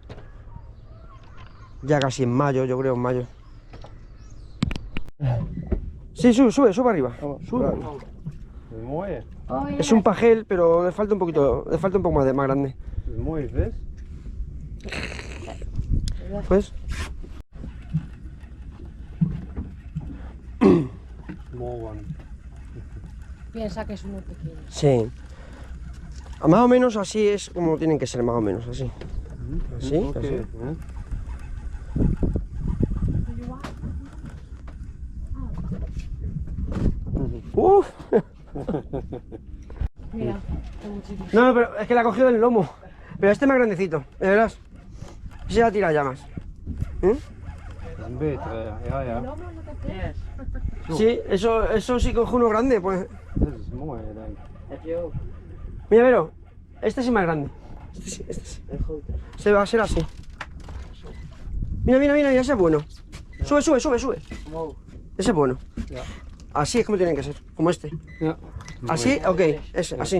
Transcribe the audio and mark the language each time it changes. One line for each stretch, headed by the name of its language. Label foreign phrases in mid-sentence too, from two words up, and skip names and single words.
Spanish: Ya casi en mayo, yo creo en mayo. Sí, sube arriba. Sube.
Papiamento: Es mooi.
Spanish: Es un pajel, pero le falta un poquito, le falta un poco más grande.
Papiamento: Es mooi vis.
Spanish: Pues.
English: Small one.
Spanish: Piensa que es muy pequeño. Sí. Más o menos así es como tienen que ser, más o menos, así. Así, Okay, así. Uf. Mira, está muy chiquito. No, pero es que la ha cogido del lomo. Pero este es más grandecito, de verdad. Ese ya tira ya más.
Dutch: Dat is een betere, ja.
Spanish: ¿No te crees? Sí, eso sí coge uno grande, pues.
Dutch: Dit is mooi, denk ik.
Spanish: Mira, Vero, este sí es más grande. Este sí. Se va a ser así. Mira, ese es bueno. Sube. Ese es bueno. Ja. Así es como tienen que ser, como este. Ja. Así, ok, ese, así.